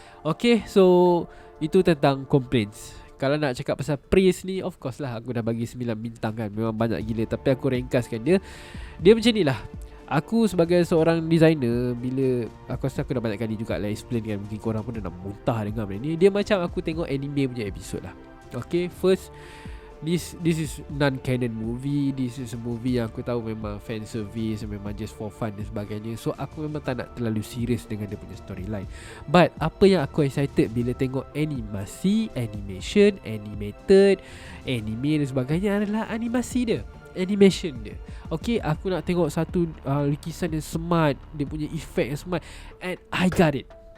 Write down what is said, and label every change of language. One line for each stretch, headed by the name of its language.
Malay: Okay, so itu tentang complaints. Kalau nak cakap pasal praise ni, of course lah aku dah bagi 9 bintang kan. Memang banyak gila, tapi aku ringkaskan dia macam ni lah. Aku sebagai seorang designer, bila aku rasa aku dah banyak kali juga lah explain kan, mungkin korang pun dah nak muntah dengan benda ni. Dia macam aku tengok anime punya episod lah.
English: Okay, first, this is non-canon movie. This is a movie
Malay: yang aku tahu memang fan service, memang
English: just for fun
Malay: dan sebagainya. So aku memang tak nak terlalu serius dengan dia punya storyline. But apa yang aku excited bila tengok animasi, animation, animated, anime dan sebagainya adalah animasi dia, animation dia. Okay, aku nak tengok satu lukisan yang smart, dia punya effect yang smart,
English: and I got it.